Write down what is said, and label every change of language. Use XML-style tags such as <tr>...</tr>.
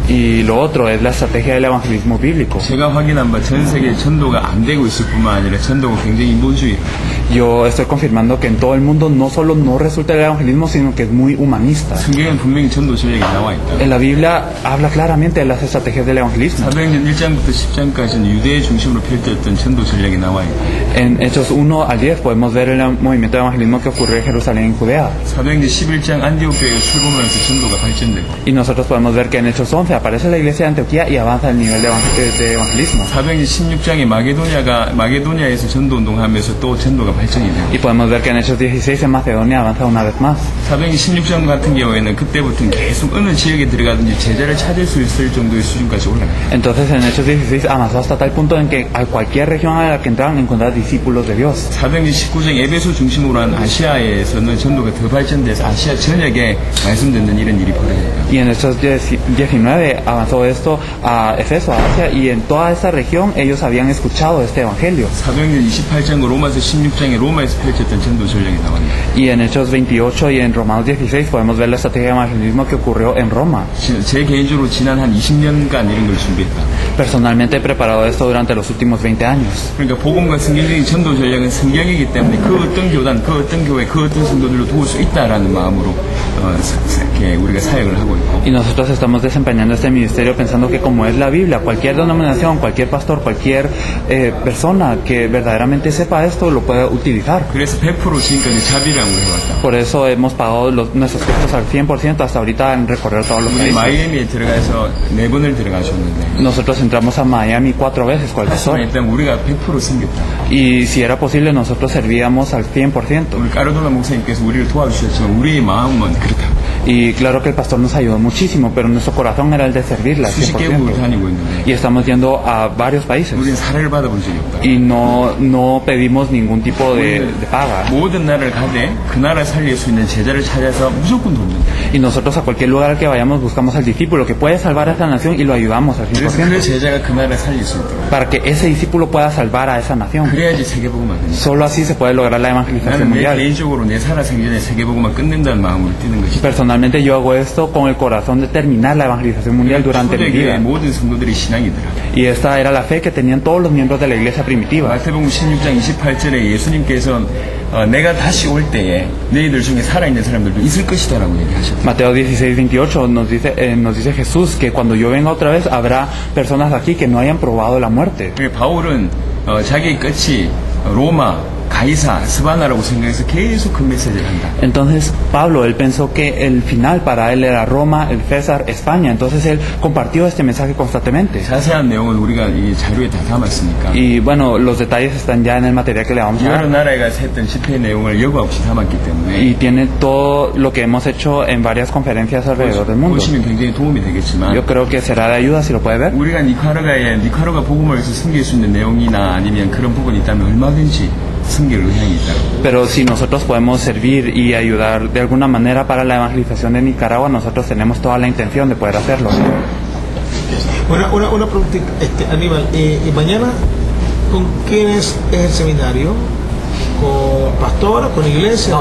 <es>Y lo otro es la estrategia del evangelismo bíblico.</es> <ko>제가 확인한 바 전 세계 전도가 안 되고 있을 뿐만 아니라 전도가 굉장히 인본주의.</ko> <es>Yo estoy confirmando que en todo el mundo no solo no resulta el evangelismo, sino que es muy humanista.</es> <ko>성경엔 분명히 전도 전략이 나와 있다.</ko> <es>En la Biblia habla claramente de las estrategias del evangelismo.</es> <ko>사도행전 1장부터 10장까지는 유대 중심으로 펼쳐졌던 전도 전략이 나와 있다.</ko> <es>En Hechos 1 al 10 podemos ver el movimiento de evangelismo que ocurrió en Jerusalén, en Judea.</es> <ko>사도행전 11장 안디옥 교회가 출범하면서 전도가 발전되고.</ko> <es>Y nosotros podemos ver que en Hechos 11 aparece la iglesia de Antioquía y avanza el nivel de evangelismo.</es> <ko>사도행전 16장에 마게도냐에서 전도 운동하면서 또 전도가 발전이 되고.</ko> <es>Y podemos ver que en Hechos 16 en Macedonia avanza una vez más.</es> <ko>사도행전 16장 같은 경우에는 그때부터는 계속 어느 지역에 들어가든지 제자를 찾을 수 있을 정도의 수준까지 올라가요.</ko> <es>Entonces en Hechos 16 avanzó hasta tal punto en que a cualquier región a la que entraban encontrar discípulos de Dios.</es> <ko>사도행전 19장 에베소 중심으로 한 아시아에서는 전도가 더 발전돼서 아시아 전역에 말씀 듣는 이런 일이 벌어져요.</ko> <es>Y en Hechos 19 avanzó esto a Efeso, a Asia, y en toda esa región ellos habían escuchado este evangelio.</es> <ko>사도행전 28장 로마서 16장에 로마에서 펼쳤던 전도 전략이 나옵니다.</ko> <es>Y en Hechos 28 y en Romanos 16 podemos ver la estrategia de evangelismo que ocurrió en Roma.</es> <ko>제 개인적으로 지난 한 20년간 이런 걸 준비했다.</ko> <es>Personalmente he preparado esto durante los últimos 20 años.</es> <ko>그러니까 복음과 성경적인 전도 전략은 성경이기 때문에 그 어떤 교단, 그 어떤 교회, 그 어떤 성도들로 도울 수 있다라는 마음으로 이렇게 우리가 사역을 하고 있고.</ko> <es>Y nosotros estamos desempeñando este ministerio pensando que como es la Biblia, cualquier denominación, cualquier pastor, cualquier persona que verdaderamente sepa esto lo puede utilizar.</es> <ko>그래서 100% 지금까지 자비량으로 해왔다.</ko> <es>Por eso hemos pagado nuestros costos al 100% hasta ahorita en recorrer todos los países.</es> <ko>마이애미에 들어가서 4번을 들어가셨는데.</ko> <es>Nosotros entramos a Miami 4 veces con el pastor.</es> <ko>일단 우리가 100% 섬겼다.</ko> <es>Y si era posible nosotros servíamos al 100%.</es> <ko>우리 까르도나 목사님께서 우리를 도와주셨지만 우리의 마음은 그렇다.</ko> <es>Y claro que el pastor nos ayudó muchísimo, pero nuestro corazón era el de servirle al 100%. Y estamos yendo a varios países.</es> <ko>우리는 사례를 받아본 적이 없다.</ko> <es>Y no pedimos ningún tipo de paga.</es> <ko>모든 나라를 가되 그 나라 살릴 수 있는 제자를 찾아서 무조건 돕는다.</ko> <es>Y nosotros a cualquier lugar al que vayamos buscamos al discípulo que puede salvar a esa nación y lo ayudamos al 100%.</es> <ko>그 제자가 그 나라를 살릴 수 있도록.</ko> <es>Para que ese discípulo pueda salvar a esa nación.</es> <ko>그래야지 세계복음화 됩니다.</ko> <es>Solo así se puede lograr la evangelización mundial.</es> <ko>나는 내 개인적으로 내 살아생전에 세계복음화 끝낸다는 마음으로 뛰는 것이다.</ko> <es>Personalmente yo hago esto con el corazón de terminar la evangelización mundial durante mi vida.</es> <ko>모든 성도들이 신앙이더라.</ko> <es>Y esta era la fe que tenían todos los miembros de la iglesia primitiva.</es> <ko>마태복음 16장 28절에 예수님께서 내가 다시 올 때에 너희들 중에 살아있는 사람들도 있을 것이다라고 얘기하셨다.</ko> <es>Mateo 16:28 nos dice Jesús que cuando yo venga otra vez habrá personas aquí que no hayan probado la muerte.</es> <ko>바울은 자기 끝이 로마, 가이사, 스바나라고 생각해서 계속 그 메시지를 한다.</ko> <es>Entonces Pablo, él pensó que el final para él era Roma, el César, España. Entonces él compartió este mensaje constantemente.</es> <ko>자세한 내용은 우리가 이 자료에 다 담았으니까.</ko> <es>Y bueno, los detalles están ya en el material que le vamos a dar.</es> <ko>여러 나라에 가서 했던 집회 내용을 여과 없이 담았기 때문에.</ko> <es>Y tiene todo lo que hemos hecho en varias conferencias alrededor del mundo.</es> <ko>보시면 굉장히 도움이 되겠지만.</ko> <es>Yo creo que será de ayuda si lo puede ver.</es> <ko>우리가 니카라과 복음을에서 섬길 수 있는 내용이나 아니면 그런 부분이 있다면 얼마든지.</ko> <es>Pero si nosotros podemos servir y ayudar de alguna manera para la evangelización de Nicaragua, nosotros tenemos toda la intención de poder hacerlo. Una preguntita, Aníbal, mañana ¿con quiénes es el seminario? ¿Con pastores, con iglesia?</es>